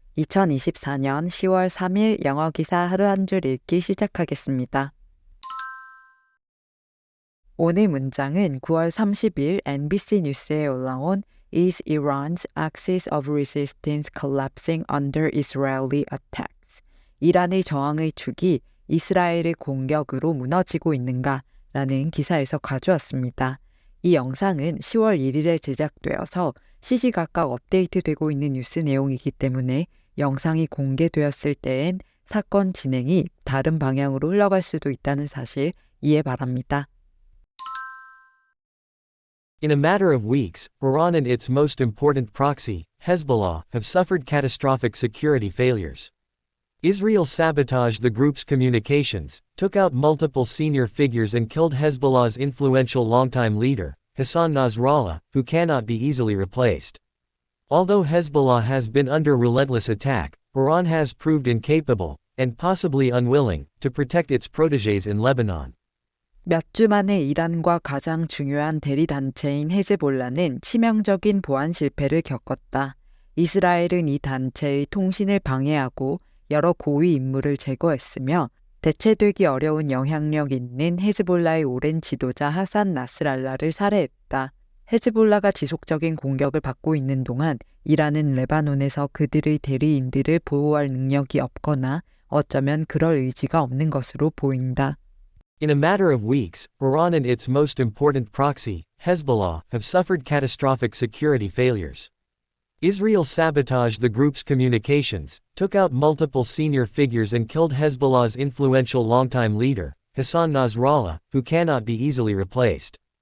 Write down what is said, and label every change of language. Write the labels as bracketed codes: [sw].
[ko] 2024년 10월 3일 영어 기사 하루 한 줄 읽기 시작하겠습니다. 오늘 문장은 9월 30일 NBC 뉴스에 올라온 [en] Is Iran's axis of resistance collapsing under Israeli attacks? [ko] 이란의 저항의 축이 이스라엘의 공격으로 무너지고 있는가? 라는 기사에서 가져왔습니다. 이 영상은 10월 1일에 제작되어서 시시각각 업데이트되고 있는 뉴스 내용이기 때문에 영상이 공개되었을 때엔 사건 진행이 다른 방향으로 흘러갈 수도 있다는 사실 이해 바랍니다. [en] In a matter of weeks, Iran and its most important proxy, Hezbollah, have suffered catastrophic security failures. Israel sabotaged the group's communications, took out multiple senior figures and killed Hezbollah's influential longtime leader, Hassan Nasrallah, who cannot be easily replaced. Although Hezbollah has been under relentless attack, Iran has proved incapable, and possibly unwilling, to protect its protégés in Lebanon. [ko] 몇 주 만에 이란과 가장 중요한 대리단체인 헤즈볼라는 치명적인 보안 실패를 겪었다. 이스라엘은 이 단체의 통신을 방해하고 여러 고위 인물을 제거했으며 대체되기 어려운 영향력 있는 헤즈볼라의 오랜 지도자 하산 나스랄라를 살해했다. 헤즈볼라가 지속적인 공격을 받고 있는 동안 이란은 레바논에서 그들의 대리인들을 보호할 능력이 없거나 어쩌면 그럴 의지가 없는 것으로 보인다. [en] In a matter of weeks, Iran and its most important proxy, Hezbollah, have suffered catastrophic security failures. Israel sabotaged the group's communications, took out multiple senior figures and killed Hezbollah's influential longtime leader, Hassan Nasrallah, who cannot be easily replaced.